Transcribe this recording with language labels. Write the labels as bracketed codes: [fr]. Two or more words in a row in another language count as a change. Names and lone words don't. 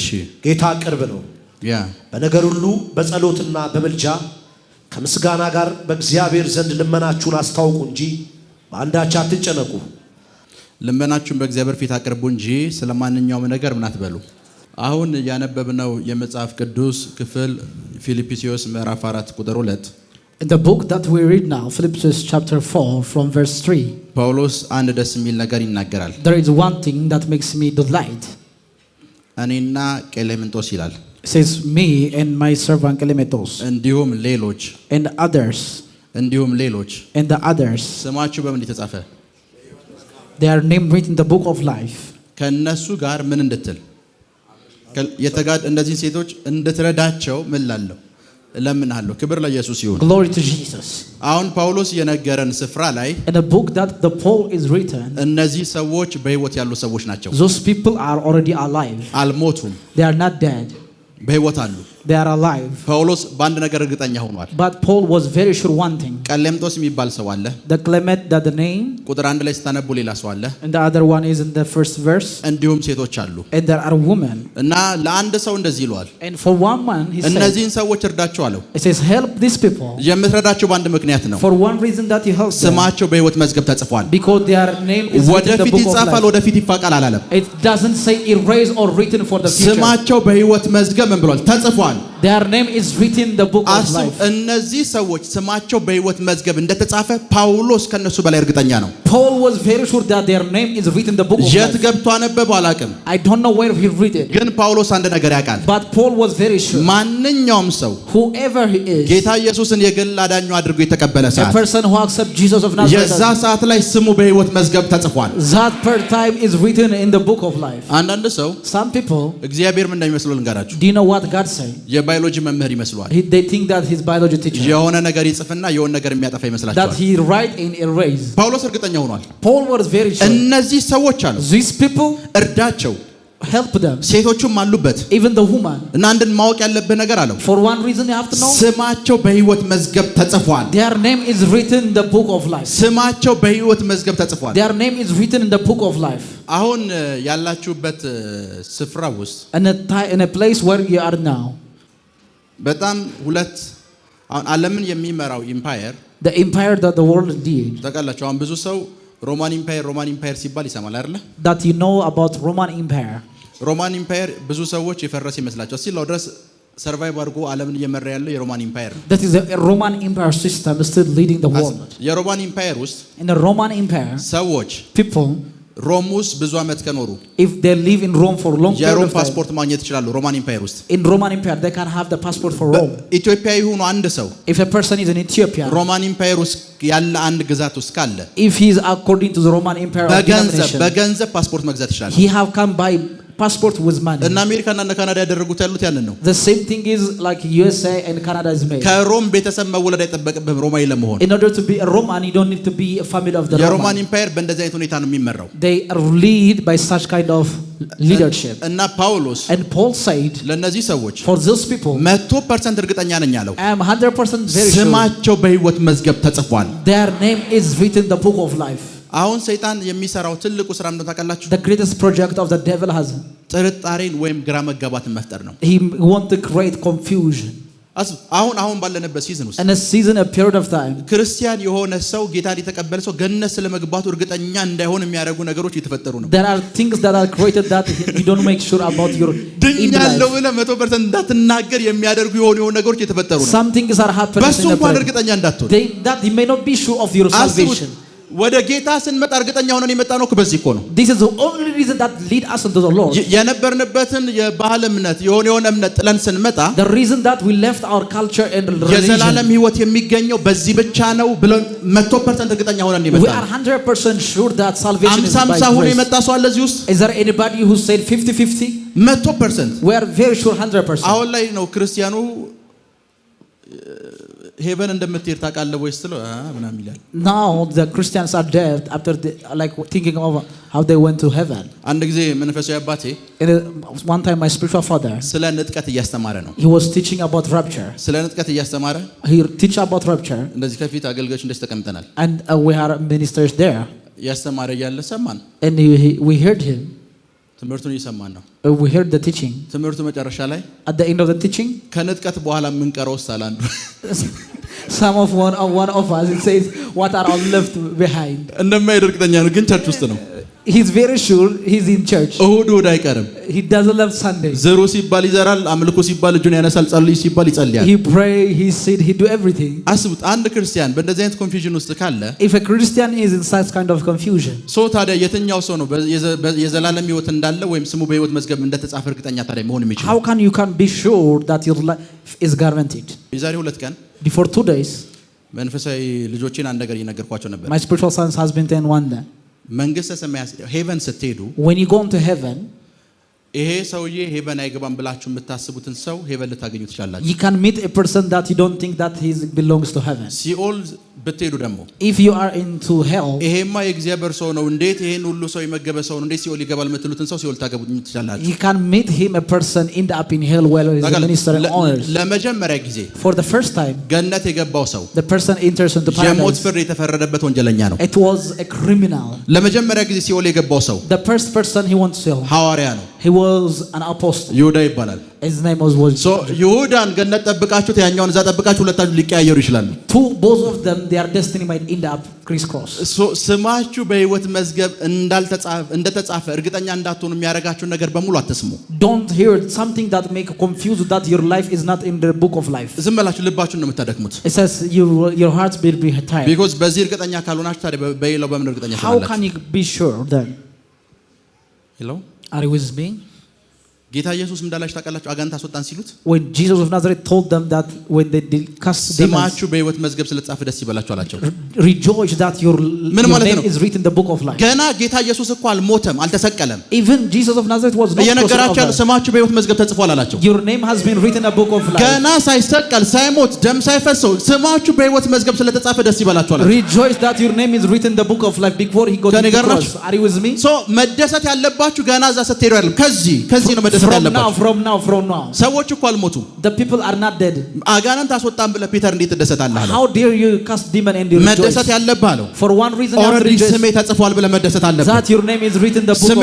[am] ጌታ ቅርብ ነው። በነገር ሁሉ በጸሎትና በምልጃ ከምስጋና ጋር በእግዚአብሔር ዘንድ ልመናችሁን አስታውቁ እንጂ በአንዳች አትጨነቁ። ልመናችሁን በእግዚአብሔር ፊት አቅርቡ እንጂ ስለማንኛውም ነገር ምን አትበሉ። አሁን ያነበብነው የመጽሐፍ ቅዱስ ክፍል ፊልጵስዩስ ምዕራፍ 4 ቁጥር 2 [en] In the book that we read now, Philippians chapter 4 from verse 3. [am] ጳውሎስ አንድ ደስ የሚል ነገር ይናገራል። [en] There is one thing that makes me delight. [am] እኔና ቀሌምንጦስ ይላል። [en] It says me and my servant Clementos. [am] እንዲሁም ሌሎች [en] and others. and the others. [am] ስማችሁ በምን ተጻፈ? [en] They are named written in the book of life. [am] ከነሱ ጋር ምን እንድትል እነዚህ ሴቶች እንድትረዳቸው ምን ላለው ለምንሃለሁ። ክብር ለኢየሱስ ይሁን። [en] Glory to Jesus. [am] አሁን ጳውሎስ የነገረን ስፍራ ላይ [en] in the book that the Paul is written [am] እነዚህ ሰዎች በህይወት ያሉ ሰዎች ናቸው። [en] those people are already alive. [am] አልሞቱም። [en] They are not dead. [am] በህይወት አሉ። [en] They are alive. [am] ጳውሎስ በአንድ ነገር እርግጠኛ ሆኗል። [en] But Paul was very sure one thing. [am] ቀሌምንጦስ የሚባል ሰው አለ። [en] The Clement, that the name. [am] ቁጥር 1 ላይ ስታነቡ ሌላ ሰው አለ። [en] And the other one is in the first verse. [am] እንዲሁም ሴቶች አሉ። [en] And there are women. [am] እና ለአንድ ሰው እንደዚህ ይሏል። [en] And for one man he said. [am] እነዚህን ሰዎች እርዳቸው አለው። [en] It says help these people. [am] የምትረዳቸው በአንድ ምክንያት ነው። [en] For one reason that he helps them. [am] ስማቸው በህይወት መዝገብ ተጽፏል። [en] Because their name is written in the book of life. [am] ወደፊት ይጻፋል ወደፊት ይፋቃል አላለም። [en] It doesn't say erased or written for the future. [am] ስማቸው በህይወት መዝገብ ምን ብሏል? ተጽፏል። [en] Their name is written in the book of life. [am] እነዚህ ሰዎች ስማቸው በህይወት መዝገብ እንደተጻፈ ጳውሎስ ከነሱ በላይ እርግጠኛ ነው። [en] Paul was very sure that their name is written in the book of life. [am] የት ገብቶ አነበበው አላውቅም። [en] I don't know where he read it. [am] ግን ጳውሎስ አንድ ነገር ያውቃል። [en] But Paul was very sure. [am] ማንኛውም ሰው [en] whoever he is, [am] ጌታ ኢየሱስን የግል አዳኙ አድርጎ የተቀበለ ሰዓት [en] a person who accepts Jesus of Nazareth, [am] የዛ ሰዓት ላይ ስሙ በህይወት መዝገብ ተጽፏል። [en] that per time is written in the book of life. [am] አንዳንድ ሰው [en] some people [am] እግዚአብሔር ምን እንደሚመስለው ልንገራችሁ። [en] do you know what God say? [am] የባዮሎጂ መምህር ይመስላል። [en] They think that his biology teacher. [am] የሆነ ነገር ይጽፍና የሆነ ነገር የሚያጠፋ ይመስላችኋል። [en] That he write and erase. [am] ጳውሎስ እርግጠኛ ሆኗል። [en] Paul was very sure. [am] እነዚህ ሰዎች አሉ። [en] These people [am] እርዳቸው። [en] help them. [am] ሴቶቹም አሉበት። [en] Even the woman. [am] እና አንድን ማወቅ ያለብህ ነገር አለው። [en] For one reason you have to know. [am] ስማቸው በህይወት መዝገብ ተጽፏል። [en] Their name is written in the book of life. [am] ስማቸው በህይወት መዝገብ ተጽፏል። [en] Their name is written in the book of life. [am] አሁን ያላችሁበት ስፍራ ውስጥ [en] in a place where you are now. [am] በጣም ሁለት አሁን ዓለምን የሚመራው ኢምፓየር [en] the empire that the world did. [am] ታውቃላችሁ አሁን ብዙ ሰው ሮማን ኢምፓየር ሲባል ይሰማል አይደል? [en] that you know about Roman empire. [am] ሮማን ኢምፓየር ብዙ ሰዎች የፈረሰ ይመስላቸዋል። ሲላው ድረስ ሰርቫይቭ አድርጎ ዓለምን እየመራ ያለው የሮማን ኢምፓየር ነው። [en] That is the Roman Empire system is still leading the world. [am] የሮማን ኢምፓየር ውስጥ [en] In the Roman Empire, [am] ሰዎች [en] people, [am] ሮም ውስጥ ብዙ ዓመት ከኖሩ [en] if they live in Rome for a long period [am] የሮም [en] of time, [am] ፓስፖርት ማግኘት ይችላሉ። ሮማን ኢምፓየር ውስጥ [en] in Roman Empire they can have the passport for Rome. [am] ኢትዮጵያዊ ሆኖ አንድ ሰው [en] If a person is in Ethiopia, [am] ሮማን ኢምፓየር ውስጥ ያለ አንድ ግዛት ውስጥ ካለ [en] if he is according to the Roman Empire or denomination, [am] በገንዘብ ፓስፖርት መግዛት ይችላል። [en] he have come by passport with money. [am] እና አሜሪካና ካናዳ ያደረጉት ያሉት ያንን ነው። [en] The same thing is like USA and Canada is made. [am] ከሮም ቤተሰብ መወለድ አይጠበቅብህም ሮማዊ ለመሆን። [en] In order to be a Roman, you don't need to be a family of the [am] የሮማን [en] Roman. [am] ኢምፓየር በእንደዚህ አይነት ሁኔታ ነው የሚመራው። [en] They are lead by such kind of leadership. [am] እና ጳውሎስ [en] And Paul said, [am] ለነዚህ ሰዎች [en] for those people, [am] 100% እርግጠኛ ነኝ አለው። [en] I am 100% very sure [am] ስማቸው በሕይወት መዝገብ ተጽፏል። [en] their name is written in the book of life. [am] አሁን ሰይጣን የሚሰራው ትልቁ ስራ እንደው ታውቃላችሁ፣ [en] The greatest project of the devil has, [am] ጥርጣሬን ወይም ግራ መጋባትን መፍጠር ነው። [en] he want to create confusion. [am] አሁን ባለንበት ሲዝን ውስጥ [en] In a season, a period of time, [am] ክርስቲያን የሆነ ሰው ጌታን የተቀበለ ሰው ገነት ስለመግባቱ እርግጠኛ እንዳይሆን የሚያደርጉ ነገሮች እየተፈጠሩ ነው። [en] there are things that are created that you don't make sure about your in [am] ድኛለሁ [en] life. [am] ብለህ 100% እንዳትናገር የሚያደርጉ የሆኑ ነገሮች እየተፈጠሩ ነው። [en] Some things are happening [am] በሱ [en] in the [am] እንኳን [en] present. [am] እርግጠኛ እንዳትሆን [en] That you may not be sure of your salvation. [am] ወደ ጌታ ስንመጣ እርግጠኛ ሆነን የመጣ ነው በዚህ እኮ ነው። [en] This is the only reason that lead us into the Lord. [am] የነበርንበትን የባህል እምነት የሆነ እምነት ጥለን ስንመጣ [en] The reason that we left our culture and [am] የዘላለም [en] religion, [am] ሕይወት የሚገኘው በዚህ ብቻ ነው ብለን 100% እርግጠኛ ሆነን [en] we [am] የመጣ [en] are [am] ነው። [en] 100% sure that salvation is by [am] 50 ሆኖ [en] grace. [am] የመጣ ሰው አለ እዚህ ውስጥ? [en] Is there anybody who said 50-50? 100%. We are very sure 100%. [am] አሁን ላይ ነው ክርስቲያኑ ሄቨን እንደምትሄድ ታውቃለህ ወይስ ትለው ምናምን ይላል። [en] Now the Christians are dead after like thinking of how they went to heaven. [am] አንድ ጊዜ መንፈሳዊ አባቴ [en] One time my spiritual father, [am] ስለ ንጥቀት እያስተማረ ነው። [en] he was teaching about rapture. [am] ስለ ንጥቀት እያስተማረ [en] He teach about rapture, [am] እንደዚህ ከፊት አገልጋዮች እንደዚህ ተቀምጠናል። [en] and we are ministers there, [am] እያስተማረ እያለ ሰማን። [en] and we heard him. [am] ትምህርቱን እየሰማን ነው። [en] We heard the teaching. [am] ትምህርቱ መጨረሻ ላይ [en] At the end of the teaching, [am] ከንጥቀት በኋላ የምንቀረው ሳል አንዱ [en] one of us, it says, what are all left behind? [am] እንደማይሄድ እርግጠኛ ነው፣ ግን ቸርች ውስጥ ነው። [en] He's very sure he's in church. [am] እሁድ አይቀርም። [en] He doesn't love Sunday. [am] ዘሩ ሲባል ይዘራል፣ አምልኮ ሲባል እጁን ያነሳል፣ ጸልይ ሲባል ይጸልያል። [en] He pray, he said, he do everything. [am] አስቡት አንድ ክርስቲያን በእንደዚህ አይነት ኮንፊውዥን ውስጥ ካለ [en] If a Christian is in such kind of confusion, [am] ሶ ታዲያ የትኛው ሰው ነው የዘላለም ሕይወት እንዳለ ወይም ስሙ በሕይወት መዝገብ እንደተጻፈ እርግጠኛ ታዲያ መሆን የሚችለው? [en] how can you be sure that your life is guaranteed? [am] የዛሬ 2 ቀን [en] Before 2 days, [am] መንፈሳዊ ልጆችን አንድ ነገር እየነገርኳቸው ነበር። [en] my spiritual sons has been telling one day, [am] መንግስተ ሰማያት ሄቨን ስትሄዱ [en] when you go into heaven, [am] ይሄ ሰውዬ ሄቨን አይገባም ብላችሁ የምታስቡትን ሰው ሄቨን ልታገኙ ትችላላችሁ። [en] you can meet a person that you don't think that he belongs to heaven. [am] ሲኦል ብትሄዱ ደግሞ [en] If you are into hell, [am] ይሄማ የእግዚአብሔር ሰው ነው፣ እንዴት ይሄን ሁሉ ሰው የመገበ ሰው ነው፣ እንዴት ሲኦል ይገባል የምትሉትን ሰው ሲኦል ታገቡ ትችላላችሁ። [en] you can meet him, a person end up in hell while he is a minister and honors. [am] ለመጀመሪያ ጊዜ [en] For the first time, [am] ገነት የገባው ሰው [en] the person enters into [am] የሞት [en] paradise. [am] ፍርድ የተፈረደበት ወንጀለኛ ነው። [en] It was a criminal. [am] ለመጀመሪያ ጊዜ ሲኦል የገባው ሰው [en] The first person he went to hell, [am] ሐዋርያ ነው። [en] he was an apostle. [am] ይሁዳ ይባላል። [en] His name was [am] ሶ ይሁዳን ገነት ጠብቃችሁት ያኛውን እዛ ጠብቃችሁ ሁለታችሁ ሊቀያየሩ ይችላሉ። [en] both of them, their destiny might end up crisscross. [am] ሶ ስማችሁ በሕይወት መዝገብ እንደተጻፈ እርግጠኛ እንዳትሆኑ የሚያደርጋችሁን ነገር በሙሉ አትስሙ። [en] Don't hear something that make confused that your life is not in the book of life. [am] ዝም ብላችሁ ልባችሁን ነው የምታደክሙት። [en] It says your heart will be tired. [am] ቢኮዝ በዚህ እርግጠኛ ካልሆናችሁ ታዲያ በሌላው በምን እርግጠኛ [en] How [am] ትሆናላችሁ? [en] can you be sure then? ሄሎ Are you with me? [am] ጌታ ኢየሱስ እንዳላችሁ ታውቃላችሁ። አጋንንት አስወጣን ሲሉት [en] When Jesus of Nazareth told them that when they cast demons, [am] ስማችሁ በሕይወት መዝገብ ስለተጻፈ ደስ ይበላችሁ አላቸው። [en] rejoice that your name is written in the book of life. [am] ገና ጌታ ኢየሱስ እኮ አልሞተም፣ አልተሰቀለም። [en] Even Jesus of Nazareth was not [am] እየነገራችሁ ያለው [en] crucified. [am] ስማችሁ በሕይወት መዝገብ ተጽፏል አላቸው። [en] Your name has been written in the book of life. [am] ገና ሳይሰቀል ሳይሞት ደም ሳይፈሰው ስማችሁ በሕይወት መዝገብ ስለተጻፈ ደስ ይበላችሁ አላቸው። [en] Rejoice that your name is written in the book of life before he got to the cross. Are you with me? [am] ሶ መደሰት ያለባችሁ ገና እዛ ስትሄዱ አይደለም፣ ከዚህ ነው መደሰት ያለባችሁ። [en] From now. [am] ሰዎች እኮ አልሞቱም። [en] The people are not dead. [am] አጋንንት አስወጣን ብለህ ፒተር እንዴት ትደሰታለህ አለው። [en] How dare you cast demon and you rejoice? [am] መደሰት ያለብህ አለው። [en] For one reason you have to ኦልሬዲ rejoice. [am] ስሜ ተጽፏል ብለህ መደሰት አለብህ። That your name is written in the book